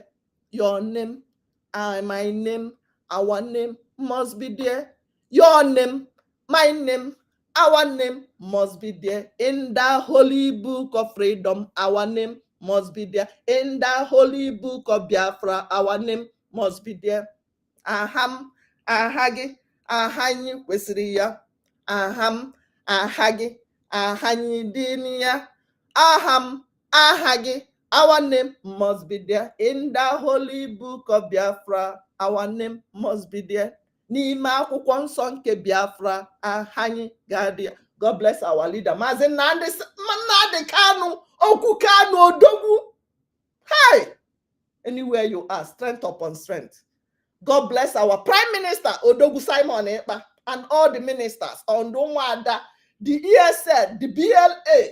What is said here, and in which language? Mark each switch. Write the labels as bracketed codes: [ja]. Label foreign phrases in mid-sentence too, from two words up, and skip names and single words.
[en] Your name, my name, our name must be there. Your name, my name, our name must be there. In the holy book of freedom, our name must be there. In the holy book of Biafra, our name must be there. [ig] Aham, ahagi, ahanyi kwesiriya. Aham, ahagi, ahanyi diniya. Aham, ahagi, [en] our name must be there. In the holy book of Biafra, our name must be there. [ig] N'ime akwụkwọ nsọ nke Biafra, anyị ga-adị. [en] God bless our leader. Maazị Nnamdi Kanu, Okwu Kanu Odogwu. Hi! Anywhere you are, strength upon strength. God bless our Prime Minister, Odogwu Simon Ekpa, and all the ministers, Ondonwada, the ESL, the BLA.